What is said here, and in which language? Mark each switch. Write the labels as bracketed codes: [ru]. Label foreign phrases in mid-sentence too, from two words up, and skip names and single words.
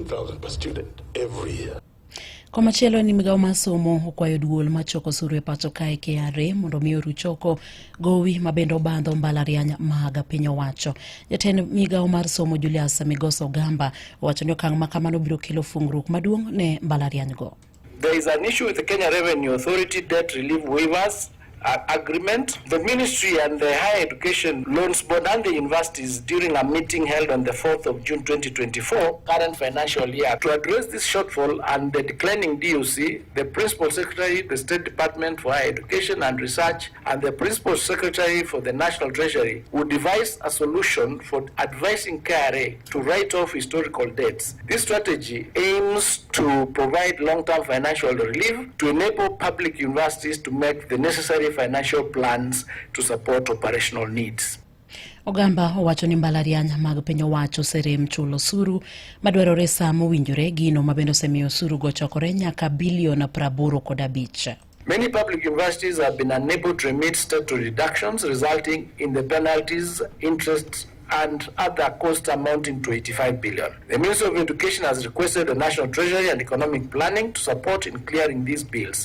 [en] 2,000 per student every year. [luo] Komachielo ni Migao mar somo okwayo duol machoko osuru e pacho kae KRA mondo mi oruchoko gowi mabende obandho mbalariany mag piny owacho. Jatend Migao mar somo Julius Migoso Gamba owacho ni okang' ma kamano biro kelo fungruok maduong' ne mbalariany go. [en] There is an issue with the Kenya Revenue Authority debt relief waivers agreement. The ministry and the Higher Education Loans Board and the universities during a meeting held on the 4th of June 2024, current financial year, to address this shortfall and the declining DOC, the Principal Secretary, the State Department for Higher Education and Research, and the Principal Secretary for the National Treasury would devise a solution for advising KRA to write off historical debts. This strategy aims to provide long-term financial relief to enable public universities to make the necessary financial plans to support operational needs. [luo] Ogamba owacho ni mbalariany mag piny owacho serem chulo osuru madwarore saa mowinjore gino mabende osemiyo osuru go chokore nyaka bilion 85. [en] Many public universities have been unable to remit statutory deductions, resulting in the penalties, interest, and other costs amounting to 85 billion. The Ministry of Education has requested the National Treasury and Economic Planning to support in clearing these bills.